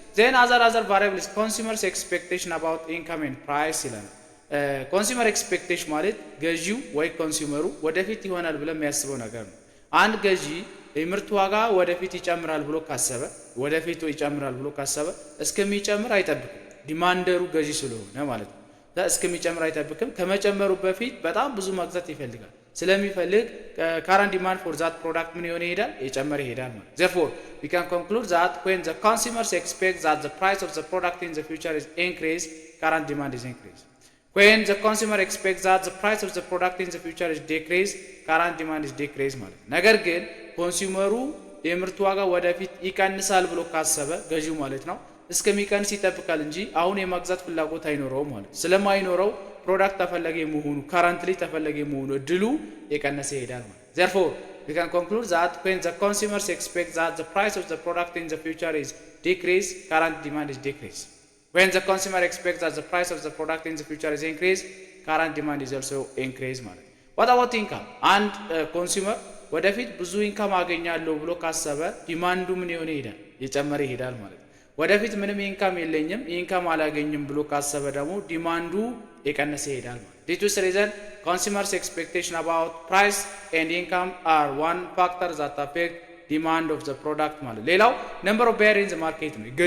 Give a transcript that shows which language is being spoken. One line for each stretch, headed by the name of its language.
English: Then other variables consumers expectation about income and price
Amharic: ይላል። ኮንሱመር ኤክስፔክቴሽን ማለት ገዢው ወይ ኮንሱመሩ ወደፊት ይሆናል ብሎ የሚያስበው ነገር ነው። አንድ ገዢ የምርት ዋጋ ወደፊት ይጨምራል ብሎ ካሰበ እስከሚጨምር አይጠብቅም። ዲማንደሩ ገዢ ስለሆነ ማለት ነው። እስከሚጨምር አይጠብቅም። ከመጨመሩ በፊት በጣም ብዙ መግዛት ይፈልጋል። ስለሚፈልግ
English: current demand for that product
Amharic: ምን ይሆን ይሄዳል? የጨመረ ይሄዳል ማለት።
English: Therefore we can conclude that when the consumers expect that the price of the product in the future is increased, current demand is increased. When the consumer expects that the price of the product in the future is decreased, current demand is decrease
Amharic: ማለት ነው። ነገር ግን ኮንሱመሩ የምርቱ ዋጋ ወደፊት ይቀንሳል ብሎ ካሰበ ገዢው ማለት ነው እስከሚቀንስ ይጠብቃል እንጂ አሁን የማግዛት ፍላጎት አይኖረውም ማለት ነው። ስለማይኖረው ፕሮዳክት ተፈላጊ መሆኑ currently ተፈላጊ መሆኑ እድሉ የቀነሰ ይሄዳል ማለት ነው።
English: therefore we can conclude that when the consumers expect that the price of the product in the future is decrease, current demand is decrease. When the consumer expects that the price of the product in the future is increase, current demand is also increase
Amharic: ማለት ነው።
English: what about income?
Amharic: አንድ ኮንሱመር ወደፊት ብዙ ኢንካም አገኛለሁ ብሎ ካሰበ ዲማንዱ ምን ይሆን ይሄዳል እየጨመረ ይሄዳል ማለት ነው። ወደፊት ምንም ኢንካም የለኝም ኢንካም አላገኝም ብሎ ካሰበ ደግሞ ዲማንዱ የቀነሰ ይሄዳል ማለት ነው።
English: due to this reason consumers expectation about price and income are one factor that affect demand of the product
Amharic: ማለት ሌላው
English: number of buyers in the market
Amharic: ነው።